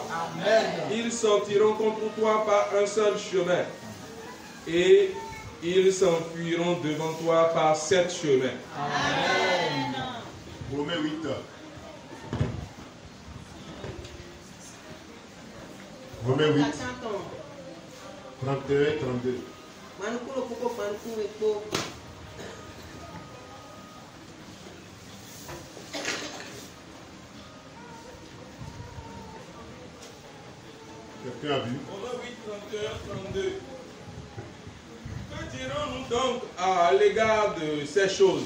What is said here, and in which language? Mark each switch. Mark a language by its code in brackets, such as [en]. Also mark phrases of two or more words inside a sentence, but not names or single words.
[fr] Ils sortiront contre toi par un seul chemin et ils s'enfuiront devant toi par 7 chemins. Romains 8. Romains 8, 31 et 32. Manukulo poko manuku eko. Quelqu'un a vu? Romains 8, 31, 32. Que dirons-nous donc à l'égard de ces choses?